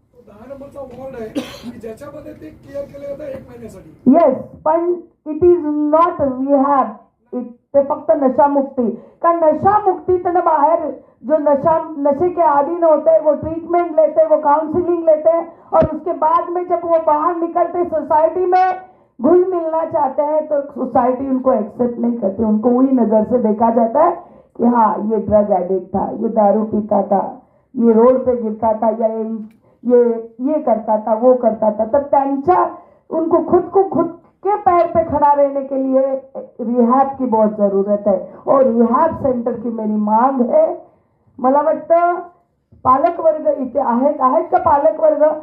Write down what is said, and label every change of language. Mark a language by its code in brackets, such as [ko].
[mr] 10 नंबरचा वॉर्ड आहे की ज्याच्यामध्ये ते केअर केले जातं 1 महिन्यासाठी. येस, पण [en] it is not rehab, [mr] ते फक्त नशा मुक्ति. [hi] कारण नशा मुक्ति तो बाहर जो नशे के आदीन होते हैं वो ट्रीटमेंट लेते हैं, वो काउंसलिंग लेते हैं, और उसके बाद में जब वो बाहर निकलते सोसाइटी में घुल मिलना चाहते हैं तो सोसाइटी उनको एक्सेप्ट नहीं करती. उनको वही नजर से देखा जाता है कि हाँ ये ड्रग एडिक्ट था, ये दारू पीता था, ये रोड पे गिरता था, या ये करता था, वो करता था. [mr] तब त्यांच्या [hi] उनको खुद के पैर पे खड़ा रहने के लिए रिहॅब की बहुत जरूरत है. और रिहॅब सेंटर की मेरी मांग है. [mr] मला वाटतं पालक वर्ग इथे आहेत का पालक वर्ग?